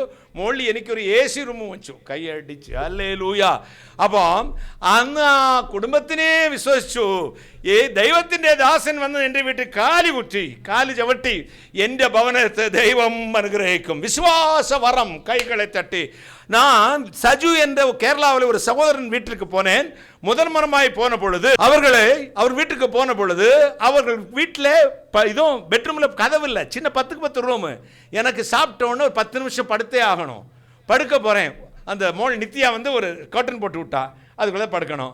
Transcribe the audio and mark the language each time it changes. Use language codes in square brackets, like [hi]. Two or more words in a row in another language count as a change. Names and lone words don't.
[ml] മുകളിൽ എനിക്കൊരു [en] AC room [ml] വെച്ചു, കൈ അടിച്ച് ഹല്ലേലൂയ. അപ്പം അന്ന് ആ കുടുംബത്തിനെ വിശ്വസിച്ചു. ദൈവത്തിൻ്റെ ദാസൻ വന്ന് എൻ്റെ വീട്ടിൽ കാല് ചവിട്ടി, എൻ്റെ ഭവനത്തെ ദൈവം അനുഗ്രഹിക്കും, വിശ്വാസ വരം, കൈകളെ തട്ടി. [ta] நான் சஜு என்ற கேரளாவில் ஒரு சகோதரன் வீட்டிற்கு போனேன். முதல் மரமாய் போன பொழுது அவர் வீட்டுக்கு போன பொழுது அவர்கள் வீட்டில் இதுவும் பெட்ரூமில் கதவில்லை, சின்ன 10க்கு 10 ரூமு. எனக்கு சாப்பிட்ட உடனே ஒரு 10 நிமிஷம் படுத்தே ஆகணும். படுக்க போகிறேன், அந்த மோள் நித்யா வந்து ஒரு கர்டன் போட்டு விட்டா, அதுக்குள்ளே படுக்கணும்.